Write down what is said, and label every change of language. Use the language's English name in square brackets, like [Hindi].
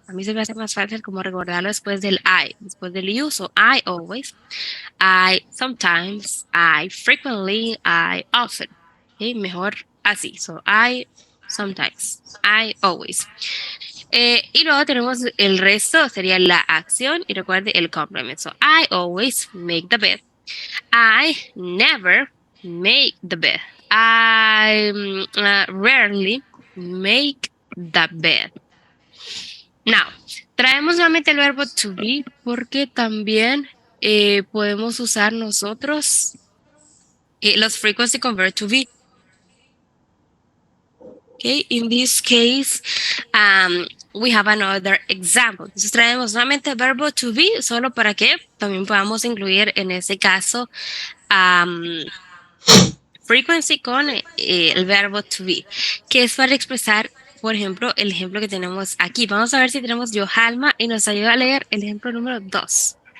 [Spanish] A mí se me hace más fácil como recordarlo después del I, después del you. [English] So I always, I sometimes, I frequently, I often. Okay, [Spanish] mejor así. [English] So I sometimes, I always. [Spanish] Y luego tenemos el resto, sería la acción y recuerde el complement. [English] So I always make the bed. I never make the bed. I rarely make the bed. [Spanish] Now, traemos nuevamente el verbo to be porque también podemos usar nosotros los frequency con verb to be. [English] Okay, in this case, we have another example. [Spanish] Entonces traemos nuevamente el verbo to be solo para que también podamos incluir en ese caso frequency con el verbo to be, que es para expresar, por ejemplo, el ejemplo que tenemos aquí. Vamos a ver si tenemos Johalma y nos ayuda a leer el ejemplo número 2.